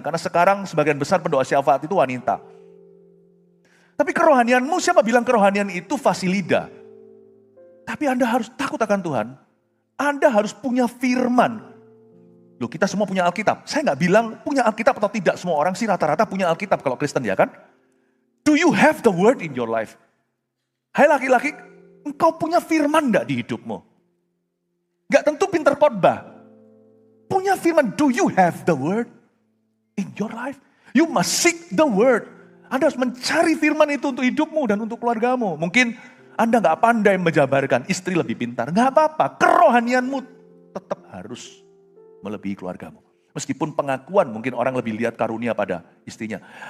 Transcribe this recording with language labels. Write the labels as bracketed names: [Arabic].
[Indonesian] Karena sekarang sebagian besar pendoa syafaat itu wanita. Tapi kerohanianmu, siapa bilang kerohanian itu fasilida? Tapi Anda harus takut akan Tuhan. Anda harus punya firman. Loh, kita semua punya Alkitab. Saya nggak bilang punya Alkitab atau tidak. Semua orang sih rata-rata punya Alkitab kalau Kristen, ya kan? [English] Do you have the word in your life? [Indonesian] Hai laki-laki, engkau punya firman nggak di hidupmu? Nggak tentu pinter khotbah. Punya firman, [English] do you have the word in your life? You must seek the word. [Indonesian] Anda harus mencari firman itu untuk hidupmu dan untuk keluargamu. Mungkin Anda nggak pandai menjabarkan, istri lebih pintar. Nggak apa-apa, kerohanianmu tetap harus melebihi keluargamu. Meskipun pengakuan mungkin orang lebih lihat karunia pada istrinya.